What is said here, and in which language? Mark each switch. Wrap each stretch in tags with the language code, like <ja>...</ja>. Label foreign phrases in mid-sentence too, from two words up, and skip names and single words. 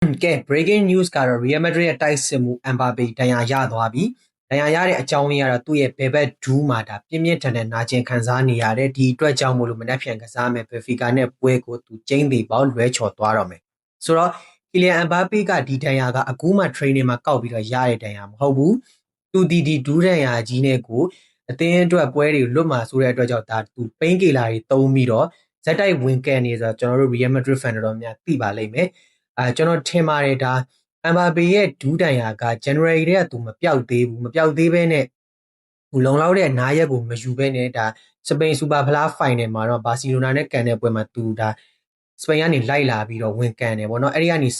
<my>ကဲ breaking news ကတော့ Real Madrid ရဲ့တိုက်စစ်မှု Mbappe ဒဏ်ရာရသွားပြီဒဏ်ရာရတဲ့အကြောင်းရင်းကတော့သူ့ရဲ့ဘယ်ဘက်ဒူးမှာဒါပြင်းပြင်းထန်ထန်နာကျင်ခံစားနေရတယ်ဒီအတွက်ကြောင့်မို့လို့မနှက်ဖြန်ကစားမယ် Benfica နဲ့ပွဲကိုသူကျင်းသေးပေါလွဲချော်သွားတော့မယ်ဆိုတော့ Kylian Mbappe ကဒီဒဏ်ရာကအခုမှ training မှာကောက်ပြီးတော့ရတဲ့ဒဏ်ရာမဟုတ်ဘူး သူဒီဒူးဒဏ်ရာကြီးနဲ့ကိုအသင်းအတွက်ပွဲတွေလွတ်မှာဆိုတဲ့အတွက်ကြောင့်ဒါသူ</my> <en>pain killer</en> <my>တွေသုံးပြီးတော့ဇက်တိုက်ဝင်ကန်နေဆိုတော့ကျွန်တော်တို့ Real Madrid fan တော်များသိပါလိမ့်မယ်ကျွန်တော်ထင်ပါတယ်ဒါ Mbappe ရဲ့ဒူးတန်ရာက January တည်းကသူမပြောက်သေးဘူးမ ပြောက်သေးဘဲနဲ့ဟိုလုံလောက်တဲ့နားရက်ကိုမယူဘဲနဲ့ဒါစပိန်စူပါဖလားဖိုင်နယ်မှာတော့ဘာစီလိုနာနဲ့ကန်တဲ့ပွဲမှာသူဒါစပိန်ကနေလိုက်လာပြီးတော့ဝင်ကန်တယ်ပေါ့နော်အဲ့ဒီကနေစ</my>